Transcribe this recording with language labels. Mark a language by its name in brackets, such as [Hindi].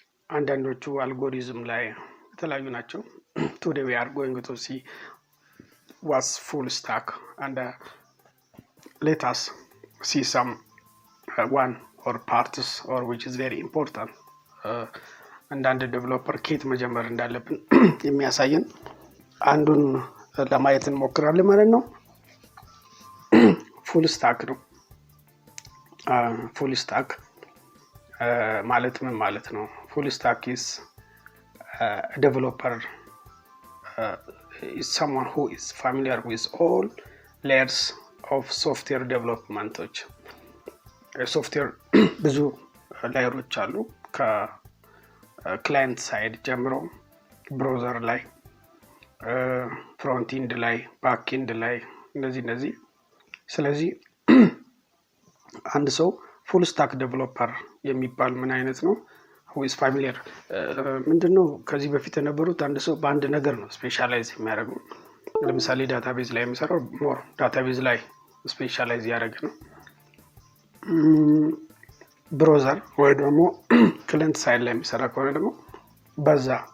[Amharic] አንዳንዶቹ አልጎሪዝም ላይ የተለያዩ ናቸው። [English] today we are going to see what's full stack and let us see some one or parts or which is very important [Amharic] አንዳንድ ዴቨሎፐር ኬት መጀመር እንዳለብን የሚያሳየን አንዱን ለማየት እንሞክራለን ማለት ነው። ፉል ስታክ ነው። ፉል ስታክ ማለት ምን ማለት ነው? [English] ፉል ስታክ is a developer is someone who is familiar with all layers of software development. [Amharic] ሶፍትዌር ብዙ ላየሮች አሉ ከክላይንት ሳይድ ጀምሮ ብራውዘር ላይ፣ ፍሮንት ኢንድ ላይ፣ ባክ ኢንድ ላይ እነዚህ። ስለዚህ አንድ ሰው ፉል ስታክ ዴቨሎፐር የሚባል ምን አይነት ነው? [English] who is familiar [Amharic] ምንድነው? ከዚህ በፊት የነበሩት አንድ ሰው በአንድ ነገር ነው ስፔሻላይዝ የሚያደርገው። ለምሳሌ ዳታቤዝ ላይ የሚሰራው ሞር ዳታቤዝ ላይ ስፔሻላይዝ ያደረገ ነው። ብራውዘር ወይ ደግሞ ክላይንት ሳይድ ላይ የሚሰራ ከሆነ ደግሞ በዛ